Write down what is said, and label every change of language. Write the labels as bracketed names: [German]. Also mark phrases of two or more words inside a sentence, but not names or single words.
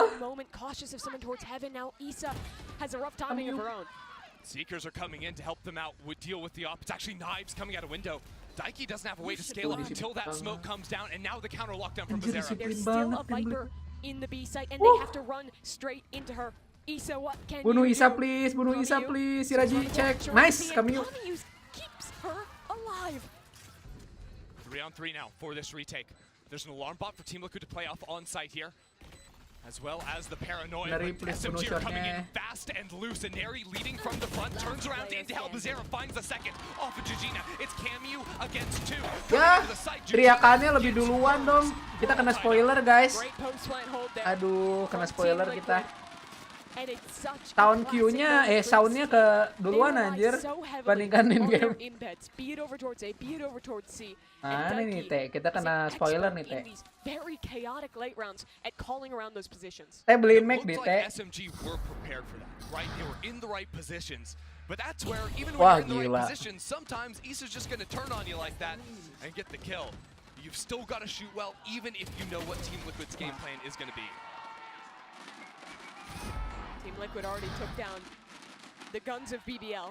[English] a moment cautious of someone towards heaven. Now Isa has a rough timing of her own. Seekers are coming in to help them out, would deal with the op. It's actually Knives coming out a window. Daiki doesn't have a way to scale up until that smoke comes down, and now the counter lockdown from Bazera. There's still a Viper in the B site, and they have to run straight into her. Isa, what can [Indonesian] Bunuh [English] you Isa do? please, [Indonesian] bunuh Isa please. Si Raji cek. [English] Nice, Kamiyu. Keeps her alive. 3-on-3 now for this retake. There's an alarm bot for Team Liquid to play off on site here, as well as the paranoia. Neri, But please, SMG are coming in [Indonesian] shotnya. [English] fast and loose, and Neri leading from the front, turns around into help. Bazera finds the second off of Jujina. It's Camu against 2. [Indonesian] Ya, teriakannya lebih duluan dong. Kita kena spoiler, guys. [English] Great post plant hold there. [Indonesian] Aduh, kena spoiler kita. [English] And it's such [Indonesian] Sound Q-nya, soundnya ke duluan anjir. Bandingkan [English] in game. Embeds, be it over towards A, be it over towards C. [Indonesian] Nah, ini nih, Teh. Kita kena spoiler nih, Teh. [English] Very chaotic late rounds at calling around those positions. [Indonesian] Teh beliin Mac di, Teh. [English] SMG were prepared for that, right? They were in the right positions. But that's where, even [Indonesian] Wah, [English] when you're in the [Indonesian] gila. [English] right position, sometimes Isa's just going to turn on you like that and get the kill. You've still got to shoot well, even if you know what Team Liquid's game plan is going to be. Team Liquid already took down the guns of BBL.